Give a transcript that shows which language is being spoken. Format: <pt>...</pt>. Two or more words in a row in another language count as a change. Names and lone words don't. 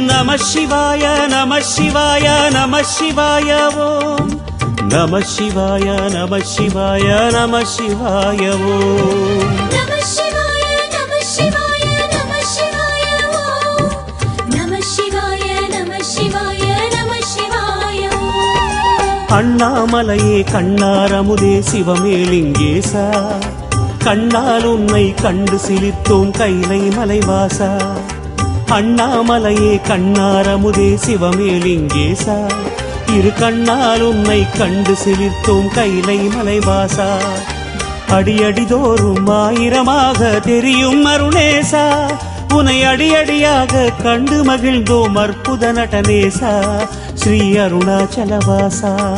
<sa>शिवाय नमः शिवाय नमः शिवाय ओम नमः शिवाय नमः शिवाय नमः शिवाय ओम नमः शिवाय नमः शिवाय नमः शिवाय ओम नमः शिवाय नमः शिवाय नमः शिवाय ओम</sa> <ta>அண்ணாமலையே கண்ணாரமுதே சிவமே லிங்கேசா கண்ணால் உன்னை கண்டு சிலித்தோம் கைலை மலைவாசா அண்ணாமலையே கண்ணாரமுதே சிவமே லிங்கேசா இரு கண்ணால் உன்னை கண்டு சிலிர்த்தோம் கைலை மலைவாசா அடியடிதோறும் ஆயிரமாக தெரியும் அருணேசா உனை அடியடியாக கண்டு மகிழ்ந்தோம் அற்புத நடனேசா ஸ்ரீ அருணாச்சலவாசா</ta>